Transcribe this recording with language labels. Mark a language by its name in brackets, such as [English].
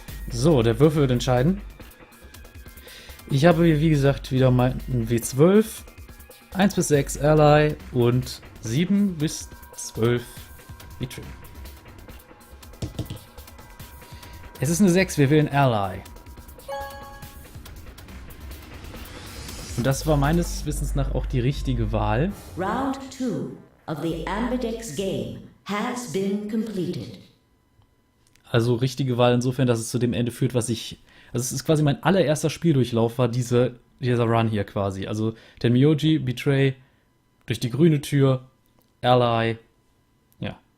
[German] So, der Würfel wird entscheiden. Ich habe, wie gesagt, wieder mal ein W12, 1 bis 6 Ally und 7 bis 12 Betray. Es ist eine 6, wir wählen Ally. Und das war meines Wissens nach auch die richtige Wahl. [English] Round 2 of the Ambidex game has been completed. [German] Also richtige Wahl insofern, dass es zu dem Ende führt, was ich... Also es ist quasi mein allererster Spieldurchlauf, war dieser Run hier quasi. Also Tenmyoji, Betray, durch die grüne Tür, Ally, ja.